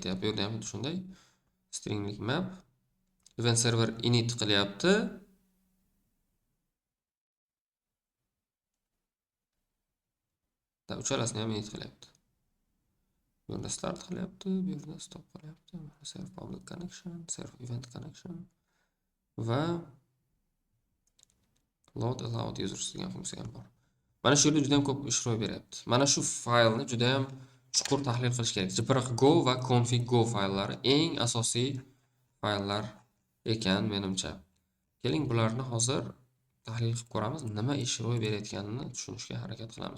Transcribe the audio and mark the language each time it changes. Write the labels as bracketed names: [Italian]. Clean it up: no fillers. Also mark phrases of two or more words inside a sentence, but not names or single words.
[Uzbek] Bu yerda ham shunday. Stringlik map. [English] Event server init [Uzbek] qilyapti. Uchalasini ham init qilyapti. Bu yerda start qilyapti, bu yerda stop qilyapti. [English] Serve public connection, serve event connection va load allowed users [Uzbek] degan funksiya ham bor. Mana shu yerda juda ham ko'p ish ro'y beryapti. Mana shu faylni juda ham chuqur tahlil qilish kerak. Jiprx Go va config Go fayllari eng asosiy fayllar ekan menimcha. Keling, bularni hozir tahlil qilib ko'ramiz. Nima ish ro'y berayotganini tushunishga harakat qilamiz.